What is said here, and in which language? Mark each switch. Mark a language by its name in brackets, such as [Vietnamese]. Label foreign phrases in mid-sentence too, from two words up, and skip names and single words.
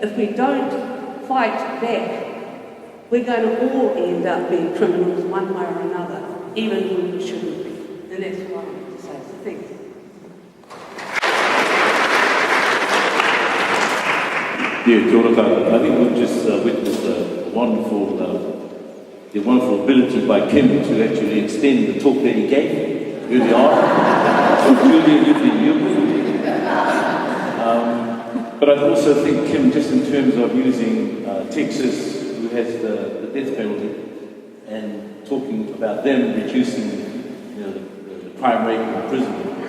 [English] If we don't fight back, we're going to all end up being criminals one way or another, even when we shouldn't be. And that's what I want to say. So thank you. Yeah, [Māori] kia ora koutou. [English] I think we've just witnessed the wonderful ability by Kim to actually extend the talk that he gave early on. So Julia, you've been useful. But I also think, Kim, just in terms of using Texas, who has the death penalty, and talking about them reducing, you know, the crime rate in prison.